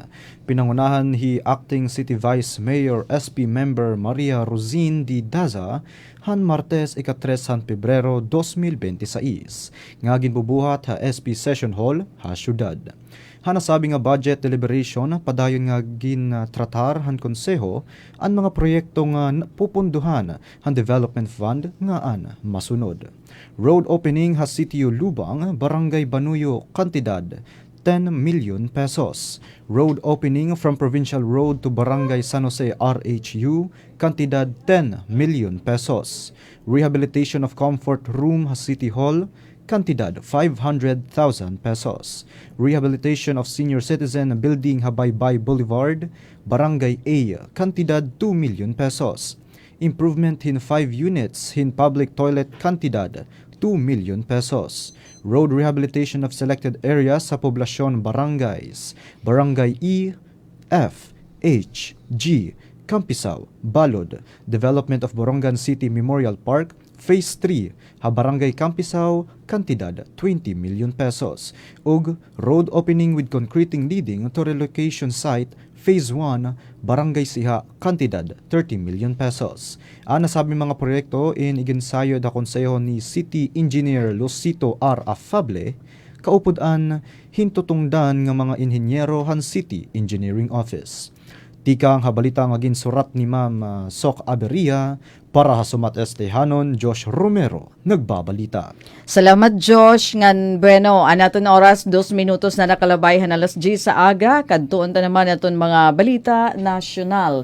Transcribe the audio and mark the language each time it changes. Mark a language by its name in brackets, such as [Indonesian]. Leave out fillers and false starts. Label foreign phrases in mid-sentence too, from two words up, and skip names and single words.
[Waray] Pinangunahan hi [English] acting city vice mayor SP member [Waray] Maria Rosine Di Daza han Martes ika-3 han Pebrero 2026 nga ginbubuhat ha SP Session Hall ha syudad. Hanasabi nga [English] budget deliberation [Waray] padayon nga gintratar han konseho ang mga proyekto nga pupunduhan han development fund nga an masunod. [English] Road opening [Waray] ha Sitio Lubang, Barangay Banuyo, kantidad 10 million pesos. [English] Road opening from Provincial Road to Barangay San Jose RHU, kantidad 10 million pesos. Rehabilitation of comfort room ha City Hall, kantidad 500,000 pesos. Rehabilitation of senior citizen building Habaybay Boulevard, Barangay A, kantidad 2 million pesos. Improvement in 5 units in public toilet, [Waray] kantidad 2 million pesos. [English] Road rehabilitation of selected areas [Waray] sa poblasyon [English] barangays, Barangay E, F, H, G, Campisaw, Balod. Development of Borongan City Memorial Park, Phase 3, ha Barangay Campisaw, kantidad 20 million pesos. Ug road opening with concreting leading to relocation site, Phase 1, Barangay Siha, kantidad 30 million pesos. [Waray] Nasabi mga proyekto in iginsayo da konseho ni City Engineer Lucito R. Afable, kaupudan hintutungdan nga mga inhenyero han City Engineering Office. Tikang habalita nga ginsurat ni Ma'am Sok Aberia para ha Sumat Estehanon, Josh Romero, nagbabalita. Salamat Josh, ngan bueno, anaton oras 2 minutos na nakalabayhan alas 10 sa aga, kadtuon ta naman aton mga balita nasyonal.